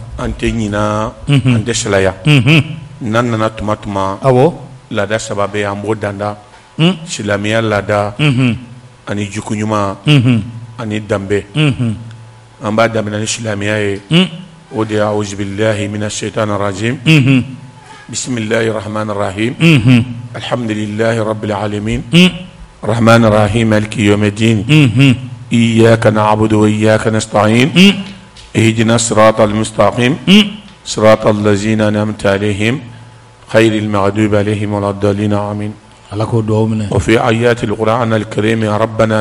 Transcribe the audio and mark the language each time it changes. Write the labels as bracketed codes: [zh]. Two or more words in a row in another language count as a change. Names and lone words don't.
[bm] an tɛ ɲina an tɛ salaya n'an nana tuma awɔ laada saba bɛ an b'o danda silamɛya laada ani juku ɲuman ani danbe an b'a daminɛ ni silamɛya ye o de ye [ar] أعوذ بالله من الشيطان الرجيم بسم الله الرحمن الرحيم الحمد لله رب العالمين الرحمن الرحيم مالك يوم الدين إياك نعبد وإياك نستعين اهدنا الصراط المستقيم صراط الذين أنعمت عليهم خير المغضوب عليهم ولا الضالين آمين وفي آيات القرآن الكريم ربنا